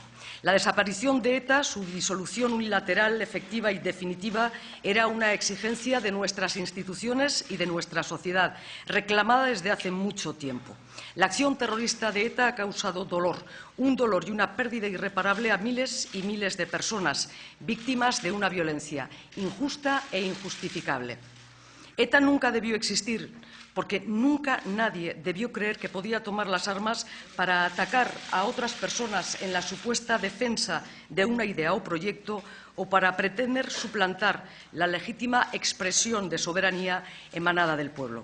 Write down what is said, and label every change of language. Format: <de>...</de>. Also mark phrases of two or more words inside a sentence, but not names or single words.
<es>La desaparición de ETA, su disolución unilateral, efectiva y definitiva, era una exigencia de nuestras instituciones y de nuestra sociedad, reclamada desde hace mucho tiempo. La acción terrorista de ETA ha causado dolor, un dolor y una pérdida irreparable a miles y miles de personas, víctimas de una violencia injusta e injustificable. ETA nunca debió existir, porque nunca nadie debió creer que podía tomar las armas para atacar a otras personas en la supuesta defensa de una idea o proyecto o para pretender suplantar la legítima expresión de soberanía emanada del pueblo.</es>